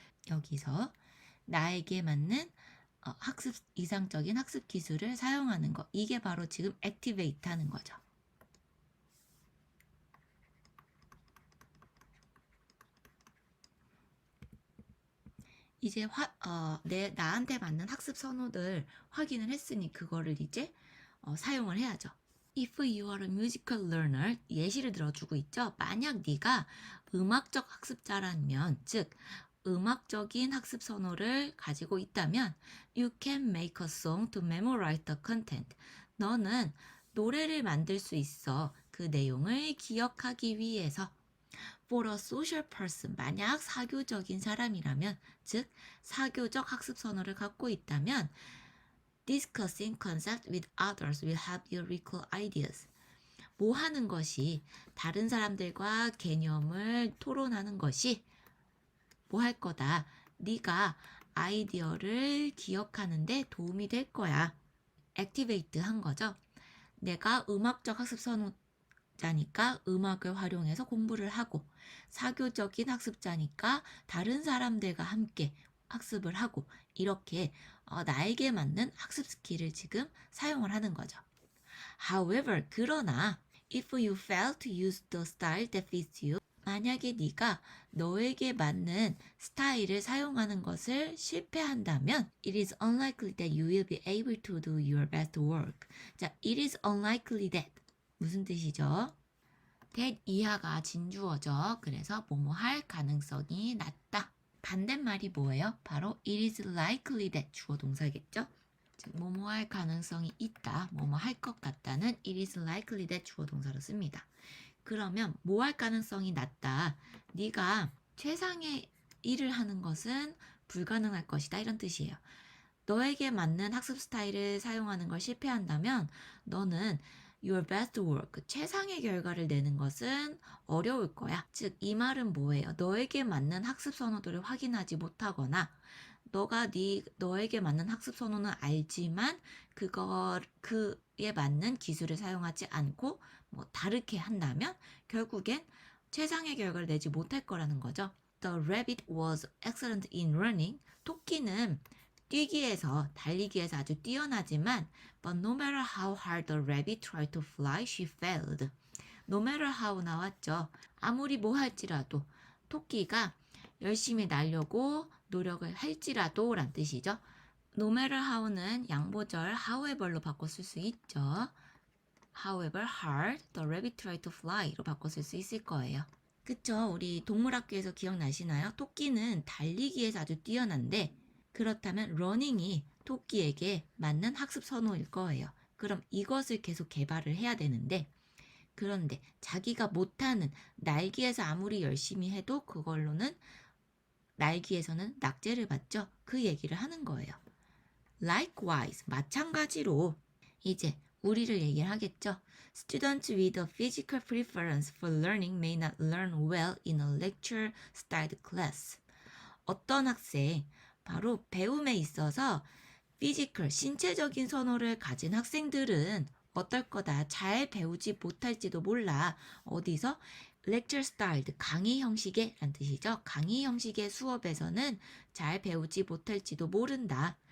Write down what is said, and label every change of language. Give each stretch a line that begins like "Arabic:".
Korean: 여기서 나에게 맞는 이상적인 학습 기술을 사용하는 거, 이게 바로 지금 액티베이트 하는 거죠. 이제 나한테 맞는 학습 선호들 확인을 했으니 그거를 이제 사용을 해야죠.
English: If you are a musical learner,
Korean: 예시를 들어주고 있죠. 만약 네가 음악적 학습자라면, 즉 음악적인 학습 선호를 가지고 있다면
English: you can make a song to memorize the content.
Korean: 너는 노래를 만들 수 있어. 그 내용을 기억하기 위해서.
English: For a social person,
Korean: 만약 사교적인 사람이라면, 즉 사교적 학습 선호를 갖고 있다면
English: discussing concepts with others will help you recall ideas.
Korean: 뭐 하는 것이 다른 사람들과 개념을 토론하는 것이 뭐 할 거다. 네가 아이디어를 기억하는데 도움이 될 거야. 액티베이트 한 거죠. 내가 음악적 학습 선호자니까 음악을 활용해서 공부를 하고 사교적인 학습자니까 다른 사람들과 함께 학습을 하고 이렇게 나에게 맞는 학습 스킬을 지금 사용을 하는 거죠.
English: However,
Korean: 그러나
English: if you fail to use the style that fits you,
Korean: 만약에 네가 너에게 맞는 스타일을 사용하는 것을 실패한다면
English: it is unlikely that you will be able to do your best work.
Korean: 자,
English: it is unlikely that
Korean: 무슨 뜻이죠? that 이하가 진주어죠. 그래서 뭐뭐 할 가능성이 낮다. 반대말이 뭐예요? 바로
English: it is likely that
Korean: 주어 동사겠죠? 즉 뭐뭐 할 가능성이 있다. 뭐뭐 할 것 같다는
English: it is likely that
Korean: 주어 동사로 씁니다. 그러면 뭐 할 가능성이 낮다. 네가 최상의 일을 하는 것은 불가능할 것이다. 이런 뜻이에요. 너에게 맞는 학습 스타일을 사용하는 걸 실패한다면 너는 your best work, 최상의 결과를 내는 것은 어려울 거야. 즉, 이 말은 뭐예요? 너에게 맞는 학습 선호도를 확인하지 못하거나 너에게 맞는 학습 선호는 알지만 그에 맞는 기술을 사용하지 않고 다르게 한다면 결국엔 최상의 결과를 내지 못할 거라는 거죠.
English: The rabbit was excellent in running.
Korean: 토끼는 뛰기에서, 달리기에서 아주 뛰어나지만
English: but no matter how hard the rabbit tried to fly, she failed. No matter how
Korean: 나왔죠. 아무리 뭐 할지라도 토끼가 열심히 날려고 노력을 할지라도 란 뜻이죠. No matter how는 양보절 however로 바꿔 쓸 수 있죠.
English: However hard the rabbit tried to fly로
Korean: 바꿔 쓸 수 있을 거예요. 그쵸? 우리 동물학교에서 기억나시나요? 토끼는 달리기에서 아주 뛰어난데 그렇다면 running이 토끼에게 맞는 학습 선호일 거예요. 그럼 이것을 계속 개발을 해야 되는데 그런데 자기가 못하는 날기에서 아무리 열심히 해도 그걸로는 날기에서는 낙제를 받죠. 그 얘기를 하는 거예요. Likewise, 마찬가지로 이제 우리를 얘기를 하겠죠.
English: Students with a physical preference for learning may not learn well in a lecture-styled class.
Korean: 어떤 학생, 바로 배움에 있어서 피지컬, 신체적인 선호를 가진 학생들은 어떨 거다. 잘 배우지 못할지도 몰라. 어디서? lecture styled, 강의 형식의 란 뜻이죠. 강의 형식의 수업에서는 잘 배우지 못할지도 모른다.